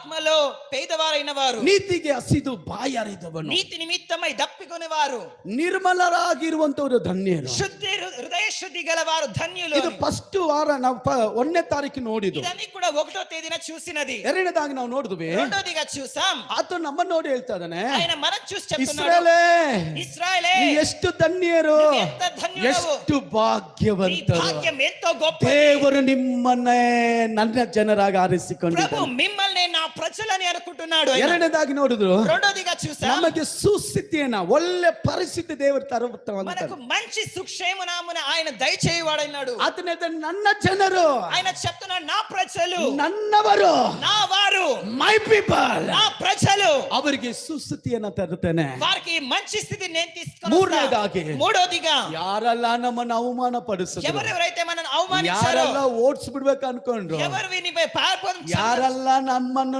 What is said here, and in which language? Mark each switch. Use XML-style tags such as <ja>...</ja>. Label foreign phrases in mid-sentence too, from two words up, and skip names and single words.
<te>ఆత్మలో పేదవారైన వారు,</te> <kn>ನೀತಿಗೆ ಹಸಿದು ಬಾಯಾರಿದವನು,</kn> <te>నీతి నిమిత్తమై దప్పికొనేవారు,</te> <kn>ನಿರ್ಮಲರಾಗಿರುವಂತವರು ಧನ್ಯರು.</kn> <te>శుద్ధి హృదయ శుద్ధి గలవారు ధన్యులు.</te> <kn>ಇದು ಫಸ್ಟ್ ವಾರ ನಾವು 1ನೇ ತಾರೀಕು ನೋಡಿದ್ದು.</kn> <te>ఇదన్నీ కూడా 1వ తేదీన చూసినది.</te> <kn>ಎರಡನೇದಾಗಿ ನಾವು ನೋಡಿದ್ವಿ,</kn> <te>రెండోదిగా చూసాం,</te> <kn>ಆತ ನಮ್ಮನ್ನು ನೋಡಿ ಹೇಳ್ತಾ ಇದ್ದಾನೆ,</kn> <te>ఆయన మనం చూసి చెప్తున్నాడు,</te> <kn>ಇಸ್ರಾಯೇಲೇ</kn> <te>ఇశ్రాయేలే</te> <kn>ನೀ ಎಷ್ಟು ಧನ್ಯರು,</kn> <te>నువ్వు ఎంత ధన్యుడవు,</te> <kn>ಎಷ್ಟು</kn> <te>నీ</te> <kn>ಭಾಗ್ಯವಂತರು.</kn> <te>భాగ్యం ఎంతో గొప్ప.</te> <kn>ದೇವರು ನಿಮ್ಮನ್ನೇ ನನ್ನ ಜನರಾಗಿ</kn> <te>ప్రభు</te> <kn>ಆರಿಸಿಕೊಂಡಿದ್ದಾನೆ.</kn> <te>మిమ్మల్ని నా ప్రజలని అనుకుంటున్నాడు.</te> <kn>ಎರಡನೇದಾಗಿ ನೋಡಿದ್ರು,</kn> <te>రెండోదిగా చూసాం,</te> <kn>ನಮಗೆ ಸುಸ್ಥಿತಿಯನ್ನ, ಒಳ್ಳೆ ಪರಿಸ್ಥಿತಿ ದೇವರು ತರುವಂತ.</kn> <te>మనకు మంచి సుక్షేమనామున ఆయన దయచేయవాడన్నాడు.</te> <kn>ಆತನ ನನ್ನ ಜನರು,</kn> <te>ఆయన చెప్తున్నాడు, నా ప్రజలు,</te> <kn>ನನ್ನವರು,</kn> <te>నా వారు,</te> <en>my people,</en> <te>నా ప్రజలు,</te> <kn>ಅವರಿಗೆ ಸುಸ್ಥಿತಿಯನ್ನ ತರುತ್ತೇನೆ.</kn> <te>వారికి మంచి స్థితి నేను తీసుకొని</te> <kn>ಮೂರನೇದಾಗಿ,</kn> <te>మూడోదిగా</te> <kn>ಯಾರೆಲ್ಲ ನಮ್ಮನ್ನು ಅವಮಾನ ಪಡಿಸಿದ್ರು,</kn> <te>ఎవరెవరైతే మనల్ని అవమానించారో,</te> <kn>ಯಾರೆಲ್ಲ ಓಡಿಸ್ಬಿಡ್ಬೇಕು ಅನ್ಕೊಂಡ್ರು,</kn> <te>ఎవరు వినిపై పారిపోతారు,</te> <kn>ಯಾರೆಲ್ಲ ನಮ್ಮನ್ನು</kn>